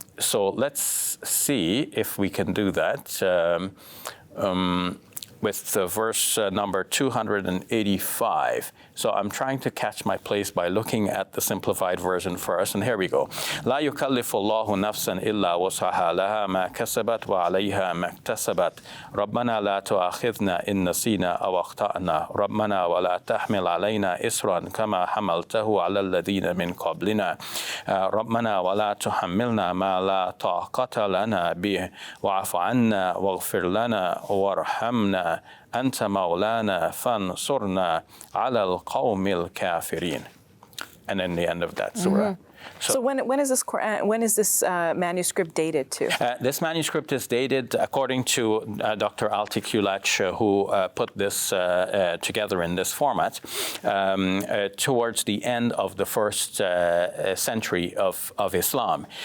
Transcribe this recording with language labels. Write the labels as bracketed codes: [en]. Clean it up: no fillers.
[en] So let's see if we can do that. With verse number 285. So I'm trying to catch my place by looking at the simplified version first, and here we go. [ar] لا يكلف الله نفسا إلا وسعها لها ما كسبت وعليها ما اكتسبت ربنا لا تؤاخذنا إن نسينا أو أخطأنا ربنا ولا تحمل علينا إصرا كما حملته على الذين من قبلنا ربنا ولا تحملنا ما لا طاقة لنا به واعف عنا واغفر لنا وارحمنا أنت مولانا فانصرنا على القوم الكافرين. [en] And then the end of that surah. So when is this manuscript dated to? This manuscript is dated according to Dr. Altikulac, who put this together in this format, towards the end of the first century of Islam.